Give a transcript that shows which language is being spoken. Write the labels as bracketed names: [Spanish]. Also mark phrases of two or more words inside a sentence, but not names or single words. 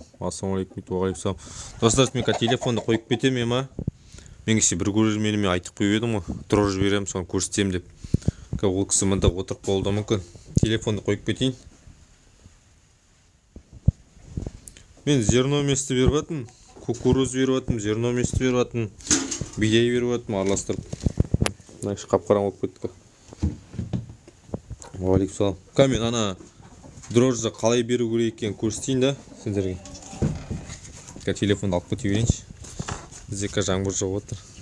[Kazakh] Ассалаумағалейкум, уағалейкум. Достар, мен телефонды қойып кетемін ма? Мен кеше бір көрерменіме айтып қойып едім ғой. Дрож беремін, соны көрсетемін деп. Ол кісі мында отырып болуы мүмкін. Телефонды қойып кетейін. Мен [Russian] зерно вместе [Kazakh] беріп жатырмын, кукуруз беріп жатырмын, [Russian] зерно вместе [Kazakh] беріп жатырмын, бидай беріп жатырмын, араластырып. Мына іші қап-қараң болып кетті. Уағалейкум салам. Мен ана дрожжы қалай беру керек екенін көрсетейін да сіздерге. Телефонды алып кете берейінші. Бізде жаңбыр жауып отыр.